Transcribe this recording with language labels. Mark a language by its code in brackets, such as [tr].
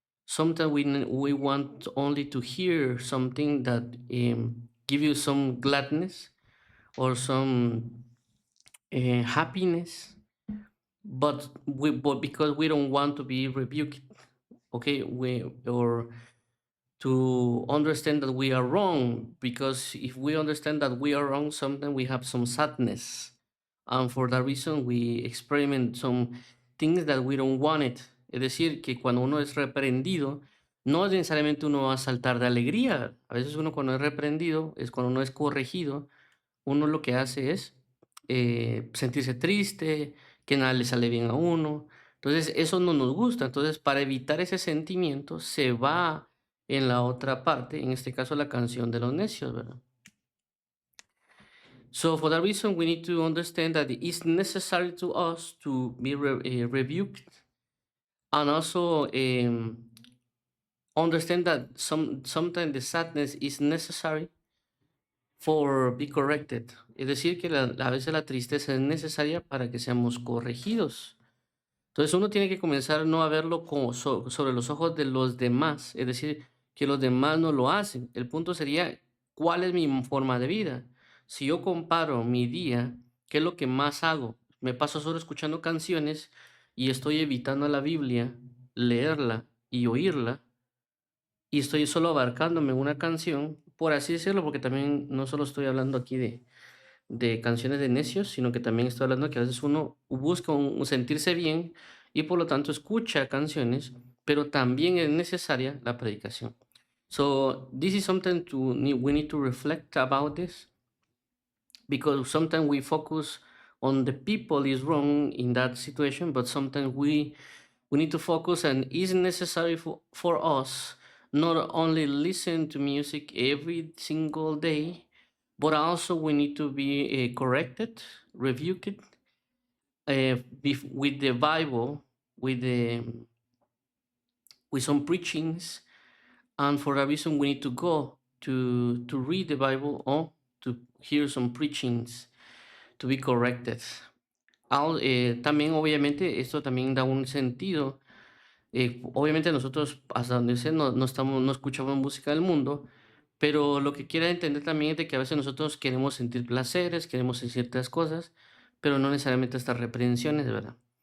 [en] Sometimes we want only to hear something that give you some gladness or some happiness, but because we don't want to be rebuked, okay, we or to understand that we are wrong, because if we understand that we are wrong, sometimes we have some sadness, and for that reason we experiment some things that we don't want it. [es] Es decir, que cuando uno es reprendido, no es necesariamente uno va a saltar de alegría. A veces uno cuando es reprendido, es cuando uno es corregido, uno lo que hace es sentirse triste, que nada le sale bien a uno. Entonces, eso no nos gusta. Entonces, para evitar ese sentimiento, se va en la otra parte, en este caso la canción de los necios, ¿verdad? [en] So, for that reason, we need to understand that it is necessary to us to be rebuked, and also understand that sometimes the sadness is necessary for be corrected. [es] Es decir, que a veces la tristeza es necesaria para que seamos corregidos. Entonces uno tiene que comenzar no a verlo como sobre los ojos de los demás, es decir, que los demás no lo hacen. El punto sería, ¿cuál es mi forma de vida? Si yo comparo mi día, ¿qué es lo que más hago? Me paso solo escuchando canciones y estoy evitando la Biblia, leerla y oírla, y estoy solo abarcándome una canción, por así decirlo, porque también no solo estoy hablando aquí de canciones de necios, sino que también estoy hablando que a veces uno busca un sentirse bien y por lo tanto escucha canciones, pero también es necesaria la predicación. [en] So this is something we need to reflect about this, because sometimes we focus on the people is wrong in that situation, but sometimes we need to focus, and is necessary for us not only listen to music every single day, but also we need to be corrected, rebuked with the Bible, with the with some preachings, and for that reason we need to go to read the Bible or to hear some preachings to be corrected. [es] También obviamente esto también da un sentido. Obviamente nosotros hasta donde sé no escuchamos música del mundo, pero lo que quiero entender también es de que a veces nosotros queremos sentir placeres, queremos sentir ciertas cosas, pero no necesariamente estas reprensiones, ¿verdad?